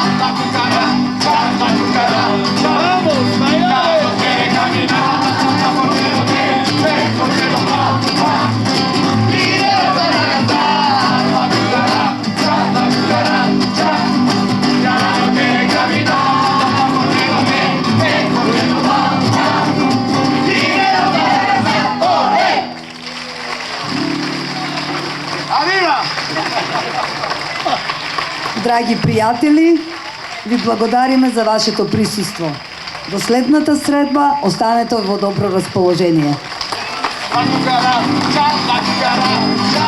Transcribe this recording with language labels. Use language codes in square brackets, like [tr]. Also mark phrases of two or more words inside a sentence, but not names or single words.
[es] La cucaracha, vamos, ya no quiere caminar, porque no tiene, porque no falta dinero para gastar. La cucaracha, ya no quiere caminar, porque no tiene, porque no falta dinero para gastar. ¡Olé! Arriba! [mk] Драги пријатели, ви благодариме за вашето присуство. До следната средба останете во добро расположение. [es] La cucaracha,